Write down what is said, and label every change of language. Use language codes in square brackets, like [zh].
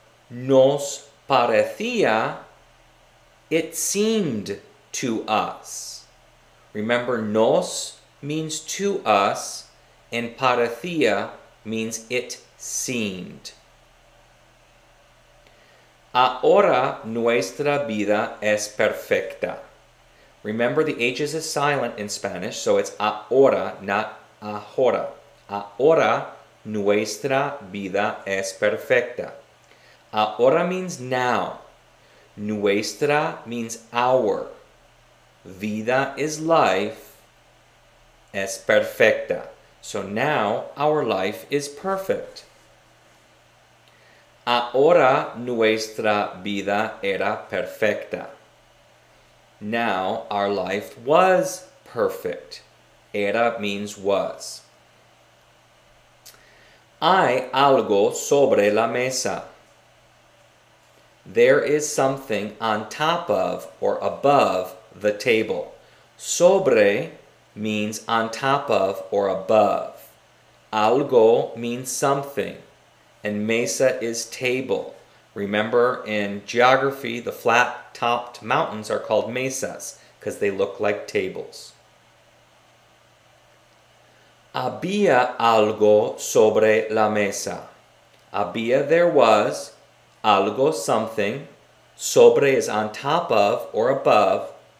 [es] Nos parecía, [en] it seemed to us. Remember, nos means to us, and parecía means it seemed. [es] Ahora nuestra vida es perfecta. [en] Remember, the H's is silent in Spanish, so it's ahora, not ahora. [es] Ahora nuestra vida es perfecta. [en] Ahora means now. Nuestra means our. [es] Vida [en] is life. [es] Es perfecta. [en] So now our life is perfect. [es] Ahora nuestra vida era perfecta. [en] Now our life was perfect. Era means was. [es] Hay algo sobre la mesa. [en] There is something on top of or above the table. Sobre means on top of or above. Algo means something. And mesa is table. Remember, in geography, the flat-topped mountains are called mesas because they look like tables. [es] Había algo sobre la mesa. [en] Había, there was. Algo, something. Sobre is on top of or above.